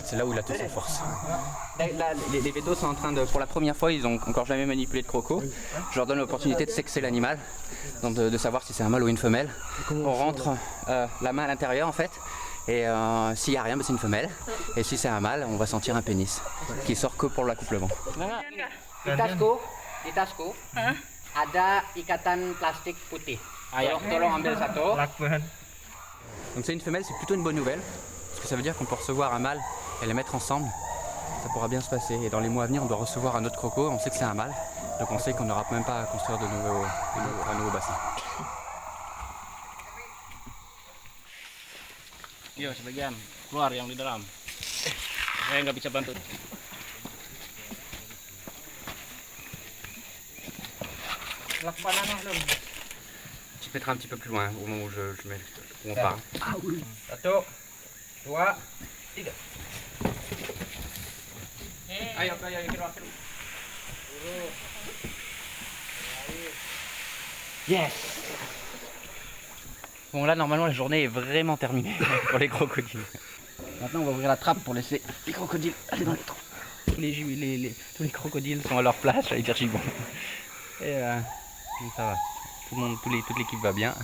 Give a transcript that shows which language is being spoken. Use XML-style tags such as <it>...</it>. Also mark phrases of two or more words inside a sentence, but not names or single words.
<fr>C'est là où il a toute sa force. Là, les vétos sont en train de, pour la première fois, ils ont encore jamais manipulé de croco. Je leur donne l'opportunité de sexer l'animal, donc de savoir si c'est un mâle ou une femelle. On rentre la main à l'intérieur en fait. Et s'il n'y a rien, c'est une femelle. Et si c'est un mâle, on va sentir un pénis qui sort que pour l'accouplement.</fr> <id>Di tasku ada ikatan plastik putih. Tolong ambil satu.</id> <fr>Donc c'est une femelle, c'est plutôt une bonne nouvelle, parce que ça veut dire qu'on peut recevoir un mâle et les mettre ensemble. Ça pourra bien se passer. Et dans les mois à venir, on doit recevoir un autre croco. On sait que c'est un mâle, donc on sait qu'on n'aura même pas à construire un nouveau bassin.</fr> <id>Yo, sebagian keluar yang di dalam. Saya nggak bisa bantu.</id> <fr>Tu peux être un petit peu plus loin au moment où où on part.</fr> <id>Satu, dua, tiga. Ayo, keluar. Yes.</id> <fr>Bon là normalement la journée est vraiment terminée pour les crocodiles. Maintenant on va ouvrir la trappe pour laisser les crocodiles aller dans les trous. Tous les crocodiles sont à leur place, j'allais dire gibbon. Et donc ça va. Toute l'équipe va bien.</fr>